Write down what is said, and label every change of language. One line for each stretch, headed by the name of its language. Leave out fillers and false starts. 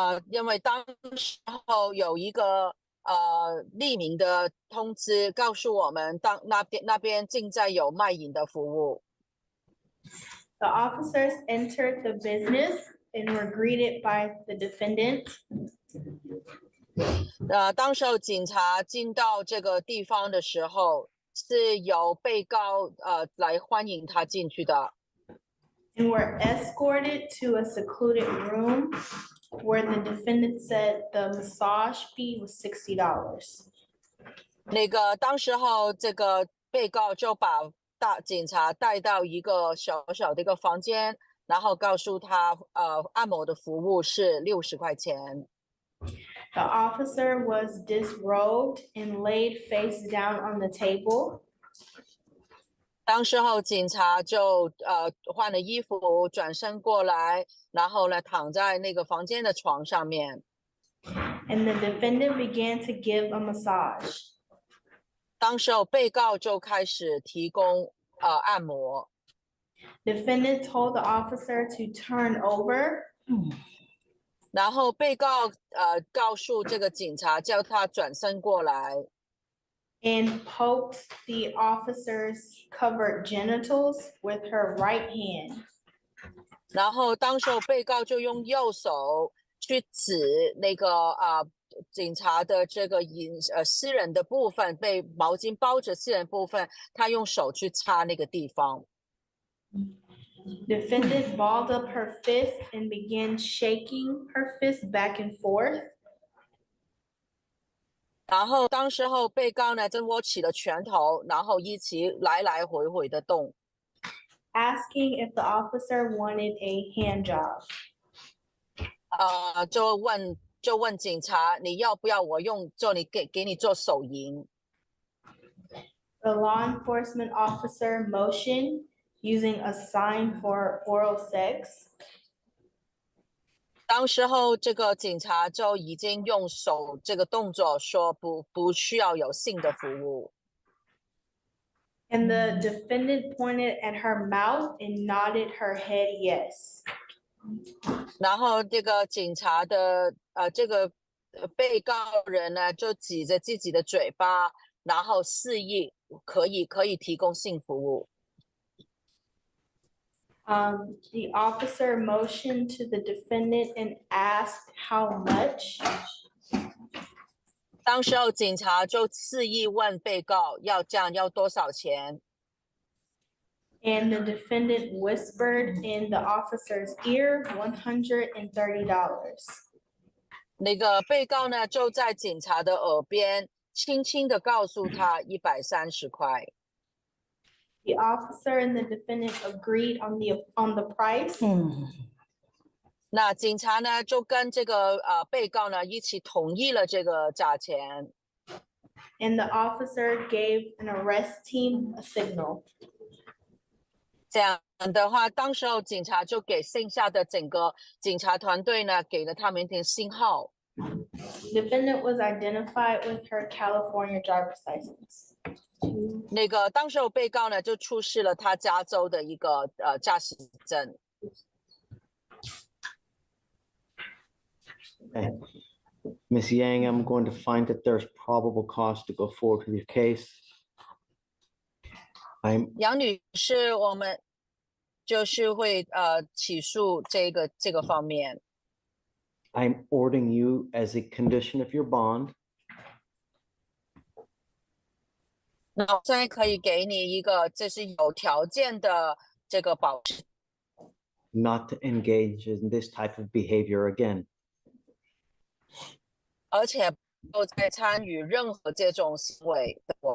Chinese: 因为当时候有一个匿名的通知告诉我们，那边正在有卖淫的服务。
English: The officers entered the business and were greeted by the defendant.
Chinese: 当时候警察进到这个地方的时候，是由被告来欢迎他进去的。
English: And were escorted to a secluded room where the defendant said the massage fee was $60.
Chinese: 当时候这个被告就把警察带到一个小小的一个房间，然后告诉他按摩的服务是60块钱。
English: The officer was disrobed and laid face down on the table.
Chinese: 当时候警察就换了衣服，转身过来，然后呢躺在那个房间的床上面。
English: And the defendant began to give a massage.
Chinese: 当时候被告就开始提供按摩。
English: Defendant told the officer to turn over.
Chinese: 然后被告告诉这个警察，叫他转身过来。
English: And poked the officer's covered genitals with her right hand.
Chinese: 然后当时候被告就用右手去指那个警察的这个私人的部分，被毛巾包着私人部分，他用手去擦那个地方。
English: Defendant balled up her fist and began shaking her fist back and forth.
Chinese: 然后当时候被告呢就握起了拳头，然后一起来回的动。
English: Asking if the officer wanted a hand job.
Chinese: 就问警察，你要不要我给你做手淫？
English: The law enforcement officer motioned using a sign for oral sex.
Chinese: 当时候这个警察就已经用手这个动作说不需要有性的服务。
English: And the defendant pointed at her mouth and nodded her head yes.
Chinese: 然后这个警察的这个被告人呢就指着自己的嘴巴，然后示意可以提供性服务。
English: The officer motioned to the defendant and asked how much.
Chinese: 当时候警察就示意问被告要这样要多少钱，
English: And the defendant whispered in the officer's ear, $130.
Chinese: 那个被告呢就在警察的耳边轻轻的告诉他130块。
English: The officer and the defendant agreed on the price.
Chinese: 那警察呢就跟这个被告呢一起同意了这个价钱。
English: And the officer gave an arrest team a signal.
Chinese: 这样的话，当时候警察就给剩下的整个警察团队呢给了他们一点信号。
English: Defendant was identified with her California driver's license.
Chinese: 那个当时候被告呢就出示了他加州的一个驾驶证。
English: Okay. Ms. Yang, I'm going to find that there's probable cause to go forward with your case. I'm
Chinese: 杨女士，我们就是会起诉这个方面。
English: I'm ordering you as a condition of your bond
Chinese: 那我现在可以给你一个，这是有条件的这个保释，
English: not to engage in this type of behavior again.
Chinese: 而且不再参与任何这种行为的。